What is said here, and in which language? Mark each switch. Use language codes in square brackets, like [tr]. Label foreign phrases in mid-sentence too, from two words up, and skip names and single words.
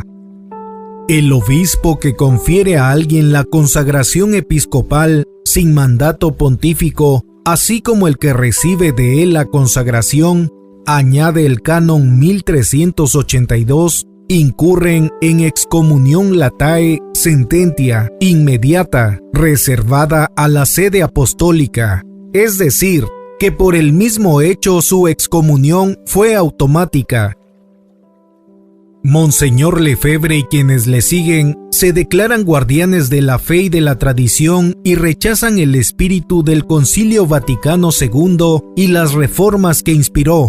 [es] El obispo que confiere a alguien la consagración episcopal sin mandato pontífico, así como el que recibe de él la consagración, añade el Canon 1382, incurren en excomunión [la] latae sententia [es] inmediata reservada a la sede apostólica, es decir, que por el mismo hecho su excomunión fue automática. Monseñor Lefebvre y quienes le siguen se declaran guardianes de la fe y de la tradición y rechazan el espíritu del Concilio Vaticano II y las reformas que inspiró.